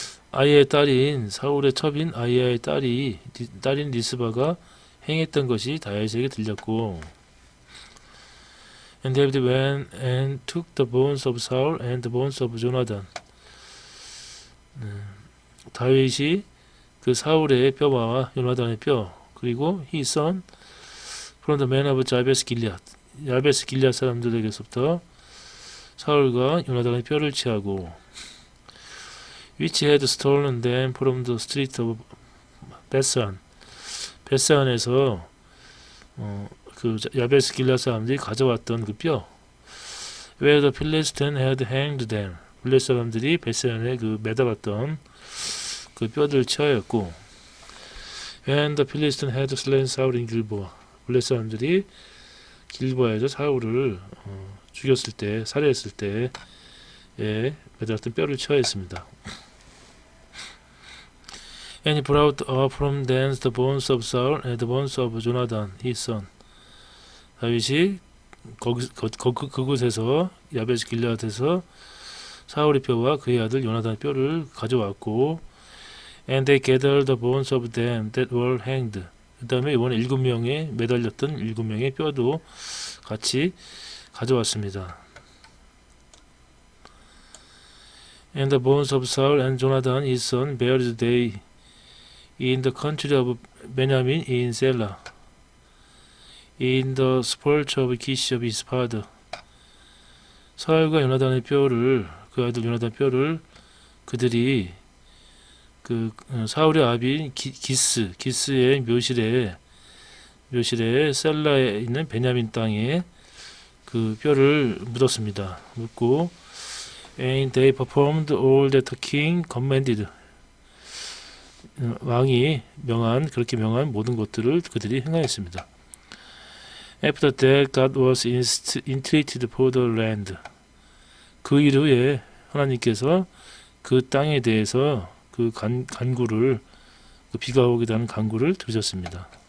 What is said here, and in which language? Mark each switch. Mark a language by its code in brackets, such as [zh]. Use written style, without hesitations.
[ko] 아이야의 딸인 사울의 첩인 아이야의 딸인 리스바가 행했던 것이 다윗에게 들렸고 [en] And David went and took the bones of Saul and the bones of Jonathan. [ko] 다윗이 그 사울의 뼈와 요나단의 뼈, 그리고 [en] his son from the men of Jabez Gilead, [ko] 야베스 길앗 사람들에게서부터 사울과 요나단의 뼈를 취하고, [en] which had stolen them from the street of [ko] 베산, 베산에서 그 야베스 길앗 사람들이 가져왔던 그 뼈, [en] where the Philistines had hanged them, [ko] 블레 사람들이 베산에 그 매달았던 그 뼈들을 취하였고, [en] when the Philistines had slain Saul in Gilboa, [ko] 블레 사람들이 길보아에서 사울을 죽였을 때, 살해했을 때에 매달았던 뼈를 취하였습니다. [en] And he brought up from thence the bones of Saul and the bones of Jonathan his son. [ko] 다윗이 그곳에서 야베스 길앗에서 사울의 뼈와 그의 아들 요나단의 뼈를 가져왔고, [en] and they gathered the bones of them that were hanged. [ko] 그 다음에 이번에 7명의 매달렸던 7명의 뼈도 같이 가져왔습니다. [en] And the bones of Saul and Jonathan his son buried they in the country of Benjamin in Selah, in the sepulchre of Kish of his father. [ko] 사울과 요나단의 뼈를, 그 아들 요나단 뼈를 그들이 그 사울의 아비인 기스의 묘실에 셀라에 있는 베냐민 땅에 그 뼈를 묻었습니다. 묻고, [en] and they performed all that the king commanded. [ko] 왕이 그렇게 명한 모든 것들을 그들이 행하였습니다. [en] After that, God was entreated for the land. [ko] 그 이후에 하나님께서 그 땅에 대해서 그 간구를, 그 비가 오게 되는 간구를 들으셨습니다.